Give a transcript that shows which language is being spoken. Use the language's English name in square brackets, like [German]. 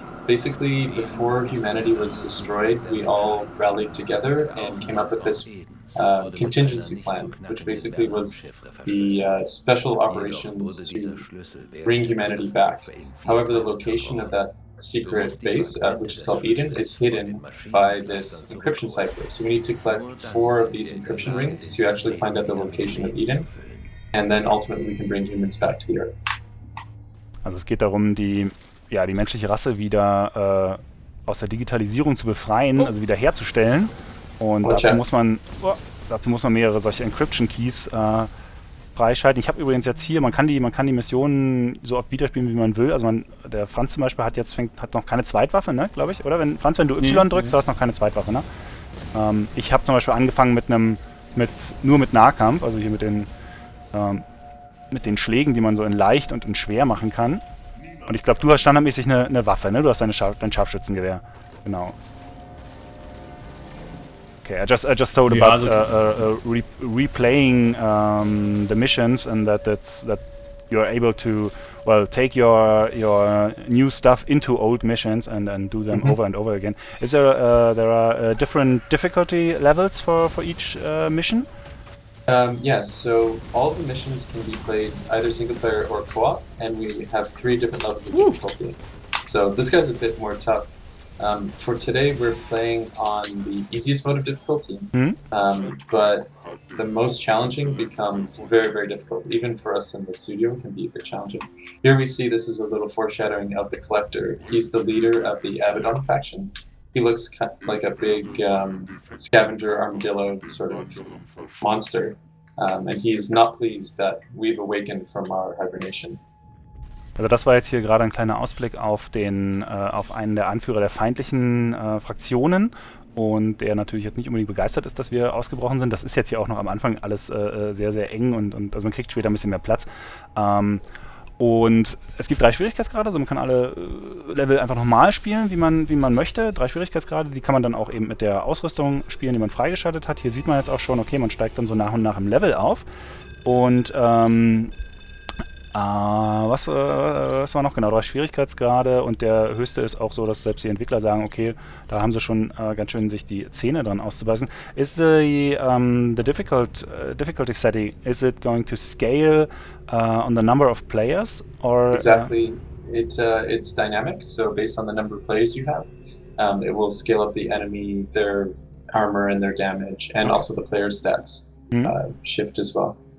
[English] Basically, before humanity was destroyed, we all rallied together and came up with this contingency plan, which basically was the special operations to bring humanity back. However, the location of that secret base, which is called Eden, is hidden by this encryption cipher. So we need to collect 4 of these encryption rings to actually find out the location of Eden. And then ultimately we can bring humans back to the Earth. [German] Also es geht darum, die menschliche Rasse wieder aus der Digitalisierung zu befreien, also wieder herzustellen. Und dazu muss man mehrere solche Encryption-Keys freischalten. Ich habe übrigens jetzt hier, man kann die Missionen so oft wiederspielen, wie man will. Also der Franz zum Beispiel hat noch keine Zweitwaffe, ne, glaube ich, oder? Franz, wenn du Y drückst, du hast noch keine Zweitwaffe, ne? Ich habe zum Beispiel angefangen nur mit Nahkampf, also hier mit den Schlägen, die man so in leicht und in schwer machen kann. Und ich glaube, du hast standardmäßig eine Waffe, ne? Du hast dein Scharfschützengewehr. Genau. [English] Okay, I just thought about replaying the missions and that you're able to take your new stuff into old missions and do them over and over again. Is there different difficulty levels for each mission? Yes, so all of the missions can be played either single player or co-op, and we have 3 different levels of difficulty. So this guy's a bit more tough. For today, we're playing on the easiest mode of difficulty, but the most challenging becomes very, very difficult. Even for us in the studio, it can be a bit challenging. Here we see this is a little foreshadowing of the Collector. He's the leader of the Abaddon faction. He looks kind of like a big scavenger armadillo sort of monster, and he's not pleased that we've awakened from our hibernation. [German] Also das war jetzt hier gerade ein kleiner Ausblick auf einen der Anführer der feindlichen Fraktionen und der natürlich jetzt nicht unbedingt begeistert ist, dass wir ausgebrochen sind. Das ist jetzt hier auch noch am Anfang alles sehr, sehr eng und also man kriegt später ein bisschen mehr Platz. Und es gibt 3 Schwierigkeitsgrade, also man kann alle Level einfach nochmal spielen, wie man möchte. 3 Schwierigkeitsgrade, die kann man dann auch eben mit der Ausrüstung spielen, die man freigeschaltet hat. Hier sieht man jetzt auch schon, okay, man steigt dann so nach und nach im Level auf. Und was war noch genau? 3 Schwierigkeitsgrade und der höchste ist auch so, dass selbst die Entwickler sagen, okay, da haben sie schon ganz schön sich die Zähne dran auszubeißen. [English] Is the difficulty setting, is it going to scale on the number of players or? Exactly. It's dynamic, so based on the number of players you have, it will scale up the enemy, their armor and their damage, and also the player's stats shift as well.